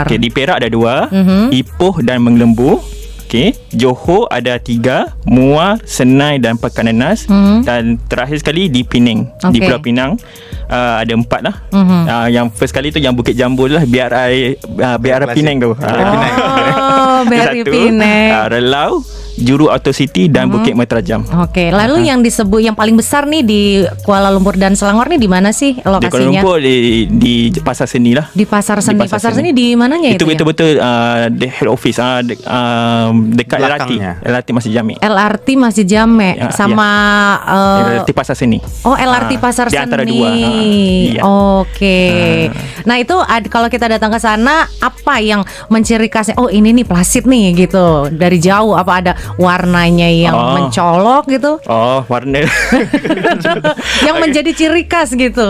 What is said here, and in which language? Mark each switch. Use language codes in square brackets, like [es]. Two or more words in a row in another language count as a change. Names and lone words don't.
[ms] Okey, di Perak ada 2, Ipoh dan Menglembu. Okey, Johor ada 3, Muar, Senai dan Pekan Nanas. Dan terakhir sekali di Penang. Di Pulau Pinang ada 4 lah. Yang first kali tu yang Bukit Jambul lah, BRI Penang tu. BRI Penang. Relau, Juru Auto City dan Bukit Meterajam. [id] Oke, lalu yang disebut yang paling besar nih di Kuala Lumpur dan Selangor nih di mana sih lokasinya? [ms] Di Kuala Lumpur di Pasar Seni lah. Di Pasar Seni. [id] Pasar Seni di mananya itu? [ms] Itu betul-betul [en] the head office [ms] dekat LRT Masjid Jamek. LRT Masjid Jamek sama LRT Pasar Seni. Oh, LRT Pasar Seni. Di antara dua. [id] Oke. Nah, itu kalau kita datang ke sana apa yang menciri khasnya? Oh, ini nih Plasit nih gitu. Dari jauh apa ada warnanya yang mencolok gitu? Oh, warna yang menjadi ciri khas gitu.